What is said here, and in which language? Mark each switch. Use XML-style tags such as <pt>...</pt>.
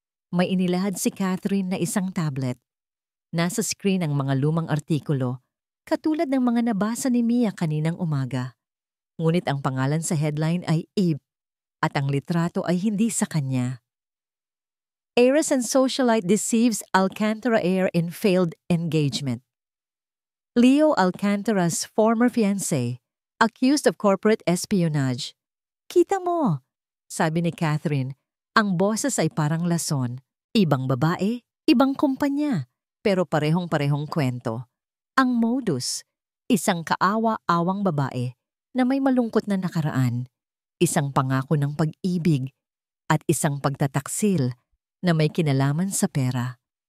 <tl>May inilahad si Catherine na isang tablet. Nasa screen ang mga lumang artikulo, katulad ng mga nabasa ni Mia kaninang umaga. Ngunit ang pangalan sa headline ay Eve at ang litrato ay hindi sa kanya.</tl> <en>Heiress and socialite deceives Alcantara heir in failed engagement. Leo Alcantara's former fiancé, accused of corporate espionage.</en> <tl>Kita mo, sabi ni Catherine, ang boses ay parang lason. Ibang babae, ibang kumpanya, pero parehong-parehong kwento. Ang modus, isang kaawa-awang babae na may malungkot na nakaraan, isang pangako ng pag-ibig, at isang pagtataksil na may kinalaman sa pera.</tl>